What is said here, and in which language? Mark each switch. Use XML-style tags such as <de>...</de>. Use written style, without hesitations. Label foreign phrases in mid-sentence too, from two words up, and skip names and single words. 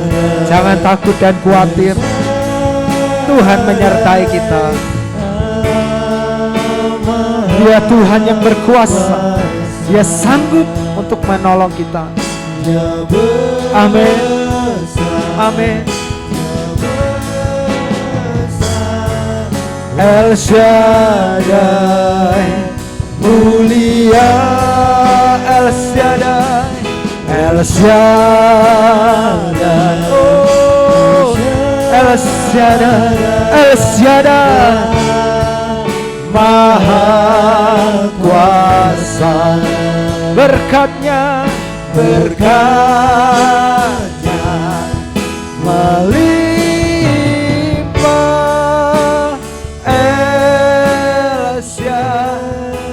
<id>Jangan takut dan khawatir, Tuhan menyertai kita. Dia Tuhan yang berkuasa, Dia sanggup untuk menolong kita. Amin. Amin. El Shaddai, mulia El Shaddai, El Shaddai, oh El Shaddai, El Shaddai, maha kuasa. Berkat-Nya melimpah, El Shaddai.</id>